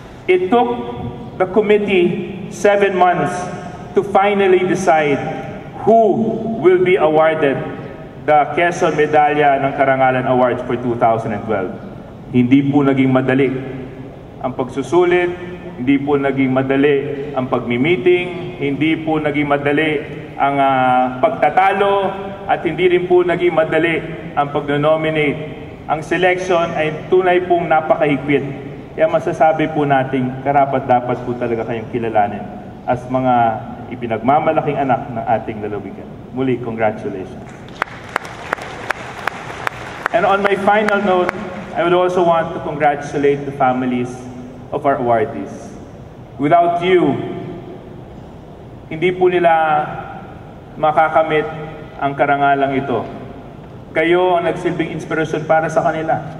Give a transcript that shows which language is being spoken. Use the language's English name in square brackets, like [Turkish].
[English] It took the committee 7 months to finally decide who will be awarded the Quezon Medalya ng Karangalan Awards for 2012. [Filipino] Hindi po naging madali ang pagsusulit, hindi po naging madali ang pagmi-meeting, hindi po naging madali ang pagtatalo, at hindi rin po naging madali ang pag-nominate. Ang selection ay tunay pong napakahigpit. Kaya masasabi po nating karapat-dapat po talaga kayong kilalanin as mga ipinagmamalaking anak ng ating lalawigan. Muli, congratulations. [English] And on my final note, I would also want to congratulate the families of our awardees. Without you, [Filipino] hindi po nila makakamit ang karangalang ito. Kayo ang nagsilbing inspirasyon para sa kanila.